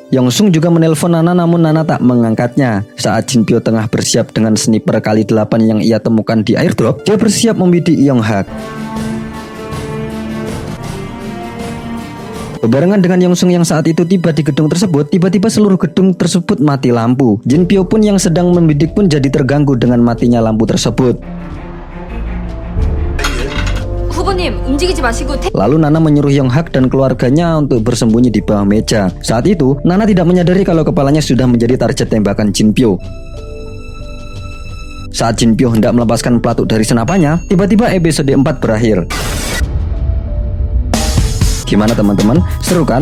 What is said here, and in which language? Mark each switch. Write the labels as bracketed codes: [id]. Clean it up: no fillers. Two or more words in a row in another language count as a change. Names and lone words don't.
[id] Yong Sung juga menelpon Nana namun Nana tak mengangkatnya. Saat Jin Pyo tengah bersiap dengan sniper kali 8 yang ia temukan di airdrop, dia bersiap membidik Yong Hak. Berbarengan dengan Yong Sung yang saat itu tiba di gedung tersebut, tiba-tiba seluruh gedung tersebut mati lampu. Jin Pyo pun yang sedang membidik pun jadi terganggu dengan matinya lampu tersebut. [ko] 후보님 움직이지 마시고 [id] Lalu Nana menyuruh Yong Hak dan keluarganya untuk bersembunyi di bawah meja. Saat itu, Nana tidak menyadari kalau kepalanya sudah menjadi target tembakan Jin Pyo. Saat Jin Pyo hendak melepaskan pelatuk dari senapannya, tiba-tiba episode 4 berakhir. Gimana teman-teman? Seru kan?